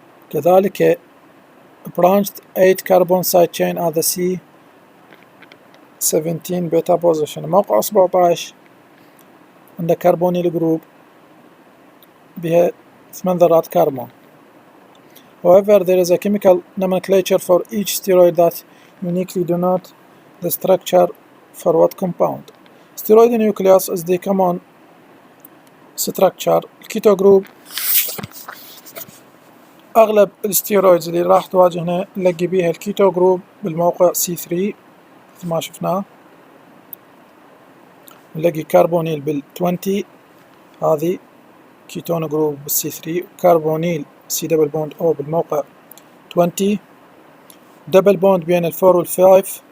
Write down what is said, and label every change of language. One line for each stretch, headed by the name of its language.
Arabic: كذلك
English: branched 8 carbon side chain at the C17 beta position.
Arabic: موقع 17 عنده كربونيل جروب بها 8 ذرات كربون.
English: However, there is a chemical nomenclature for each steroid that uniquely denote the structure for what compound. Steroid nucleus is the common structure.
Arabic: الكيتو جروب أغلب الستيرويدز اللي راح تواجهنا نلاقي بيها الكيتو جروب بالموقع C3 مثل ما شفناه، نلاقي كربونيل بال20 هذه كيتون جروب بالC3، كربونيل C دبل بوند O بالموقع 20، دبل بوند بين ال4 وال5.